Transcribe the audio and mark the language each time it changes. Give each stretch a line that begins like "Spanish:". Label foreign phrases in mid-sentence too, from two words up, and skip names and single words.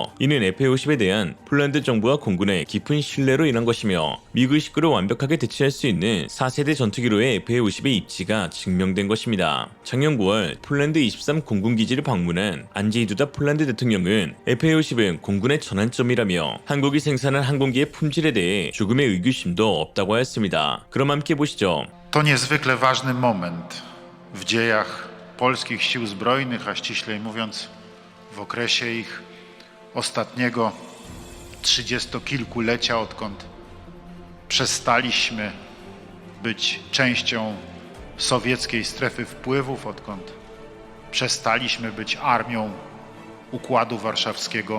Korean: 이는 FA-50에 대한 폴란드 정부와 공군의 깊은 신뢰로 인한 것이며, 미그 19를 완벽하게 대체할 수 있는 4세대 전투기로의 FA-50의 입지가 증명된 것입니다. 작년 9월 폴란드 23 공군기지를 방문한 안제이 두다 폴란드 대통령은 FA-50은 공군의 전환점이라며 한국이 생산한 항공기의 품질에 대해 조금의 의구심도 없다고 하였습니다. 그럼 함께 보시죠.
Polish: To niezwykle ważny moment w dziejach polskich sił zbrojnych, a ściślej mówiąc w okresie ich ostatniego 30-kilkulecia, odkąd przestaliśmy być częścią sowieckiej strefy wpływów, odkąd przestaliśmy być armią Układu Warszawskiego.